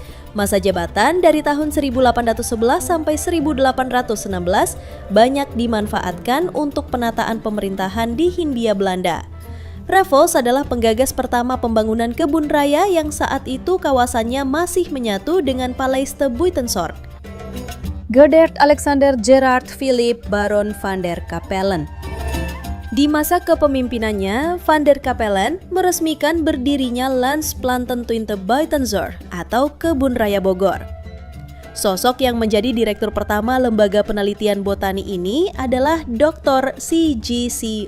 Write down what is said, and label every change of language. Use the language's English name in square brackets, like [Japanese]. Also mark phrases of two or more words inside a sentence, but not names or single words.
[Indonesian] Masa jabatan dari tahun 1811 sampai 1816 banyak dimanfaatkan untuk penataan pemerintahan di Hindia Belanda. Raffles adalah penggagas pertama pembangunan kebun raya yang saat itu kawasannya masih menyatu dengan Paleiste Buitenzorg. Gerdert Alexander Gerard Philip Baron van der Capellen. Di masa kepemimpinannya, Van der Capellen meresmikan berdirinya Landsplantentuinte Buitenzorg atau Kebun Raya Bogor. Sosok yang menjadi direktur pertama lembaga penelitian botani ini adalah Dr. C.G.C.